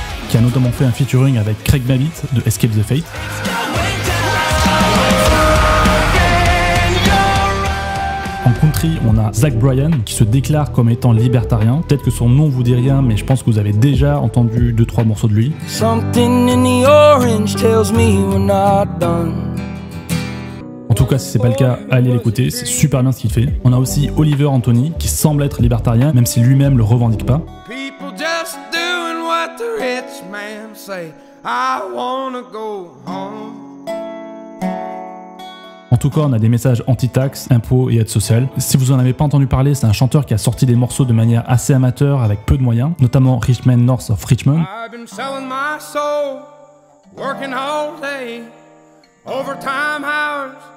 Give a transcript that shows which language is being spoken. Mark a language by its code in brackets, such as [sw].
[fr] Qui a notamment fait un featuring avec Craig Babbitt de Escape the Fate. En country, on a Zach Bryan qui se déclare comme étant libertarien. Peut-être que son nom vous dit rien, mais je pense que vous avez déjà entendu 2-3 morceaux de lui. [en] Something in the orange tells me we're not done. [fr] En tout cas, si c'est pas le cas, allez l'écouter, c'est super bien ce qu'il fait. On a aussi Oliver Anthony qui semble être libertarien, même si lui-même le revendique pas. [en] People just doing what the rich man say. I wanna go home. [fr] En tout cas, on a des messages anti-taxes, impôts et aide sociale. Si vous en avez pas entendu parler, c'est un chanteur qui a sorti des morceaux de manière assez amateur avec peu de moyens, notamment Rich Man North of Richmond. [en] I've been selling my soul, working all day, overtime hours.